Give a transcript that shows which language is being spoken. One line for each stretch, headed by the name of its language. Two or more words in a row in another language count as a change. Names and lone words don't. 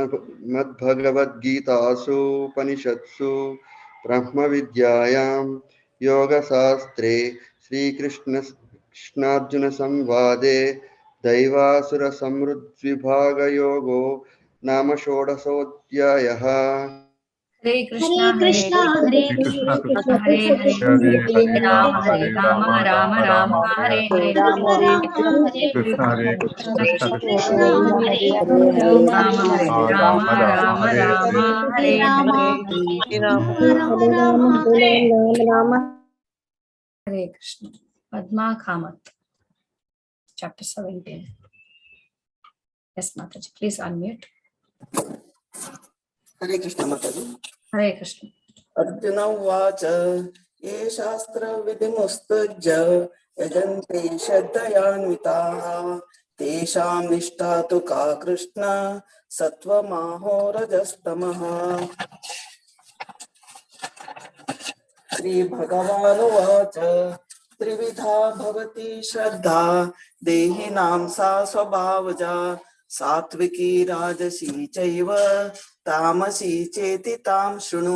Sanskrit: श्रीमद्भगवद्गीतासु उपनिषत्सु ब्रह्मविद्यायां योगशास्त्रे श्रीकृष्णार्जुनसंवादे दैवासुरसमृद्विभागयोगो नाम षोडशोऽध्यायः। हरे कृष्णा हरे हरे कृष्ण कृष्णा हरे हरे हरे हरे राम हरे राम राम राम हरे हरे हरे कृष्ण हरे कृष्ण कृष्ण कृष्ण राम हरे राम राम राम हरे हरे हरे कृष्ण।
English: पद्मा कामत, chapter 17. Yes, Mataji, please unmute.
Hindi: हरे कृष्ण माताजी। हरे कृष्ण।
Sanskrit: अर्जुन उवाच ये शास्त्रविधिमुत्सृज्य यजन्ते श्रद्धयान्विताः तेषां निष्ठा तु का कृष्ण सत्त्वमाहो रजस्तमः। श्रीभगवानुवाच त्रिविधा भवति श्रद्धा देहिनां सा स्वभावजा सात्विकी राजसी चैव तामसी चेति तां शृणु।